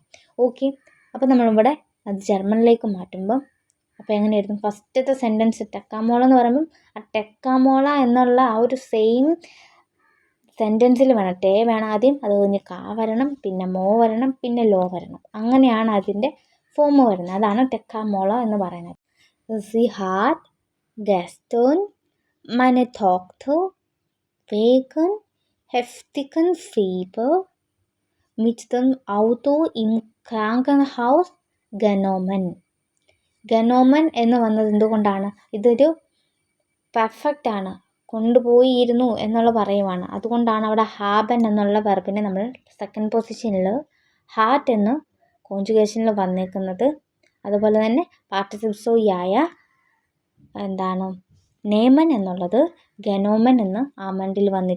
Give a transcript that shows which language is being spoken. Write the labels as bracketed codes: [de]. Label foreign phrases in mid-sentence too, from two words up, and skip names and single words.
[ml] ഓക്കെ, അപ്പോൾ നമ്മളിവിടെ അത് ജർമ്മനിലേക്ക് മാറ്റുമ്പം അപ്പോൾ എങ്ങനെയായിരുന്നു, ഫസ്റ്റത്തെ സെൻറ്റൻസ് ടെക്കാമോള എന്ന് പറയുമ്പം ആ ടെക്കാമോള എന്നുള്ള ആ ഒരു സെയിം സെൻറ്റൻസിൽ വേണം, ടേ വേണം ആദ്യം, അത് കഴിഞ്ഞ് കാ വരണം, പിന്നെ മോ വരണം, പിന്നെ ലോ വരണം. അങ്ങനെയാണ് അതിൻ്റെ ഫോം വരുന്നത്. അതാണ് ടെക്കാമോള എന്ന് പറയുന്നത്. [de] Sie hat gestern meine Tochter wegen heftigen Fieber mit dem Auto im Krankenhaus genommen. [ml] ഗനോമൻ എന്ന് വന്നത് എന്തുകൊണ്ടാണ്, ഇതൊരു പെർഫെക്റ്റ് ആണ്, കൊണ്ടുപോയിരുന്നു എന്നുള്ള പറയുവാണ്. അതുകൊണ്ടാണ് അവിടെ ഹാബൻ എന്നുള്ള വെർബിനെ നമ്മൾ സെക്കൻഡ് പൊസിഷനിൽ ഹാർട്ട് എന്ന് കോൺജുഗേഷനിൽ വന്നേക്കുന്നത്. അതുപോലെ തന്നെ പാർട്ടിസിപ്സോയായ എന്താണ് നേമൻ എന്നുള്ളത് ഗനോമൻ എന്ന് ആമൻഡിൽ വന്നിരിക്കുന്നു.